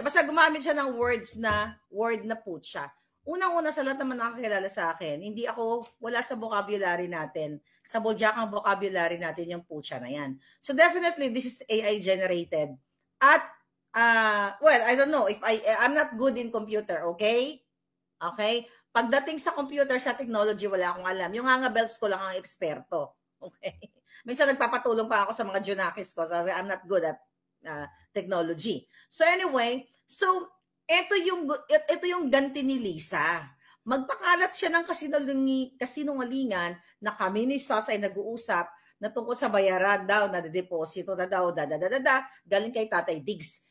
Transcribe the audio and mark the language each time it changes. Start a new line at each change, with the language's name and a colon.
Filipino: Basta gumamit siya ng word na putya. Unang-una sa lahat naman nakakilala sa akin, hindi ako, wala sa vocabulary natin, sa Boljakang vocabulary natin yung putya na yan.
English: So definitely, this is AI generated. At, well, I don't know, if I'm not good in computer, okay?
Filipino: Okay? Pagdating sa computer, sa technology, wala akong alam. Yung bells ko lang ang eksperto. Okay? Minsan nagpapatulong pa ako sa mga junakis ko, so I'm not good at technology. So anyway, so ito yung ganti ni Lisa. Magpakalat siya ng kasinungalingan na kami ni SAS ay nag-uusap na tungkol sa bayaran daw, na deposito na daw, galing kay Tatay Diggs.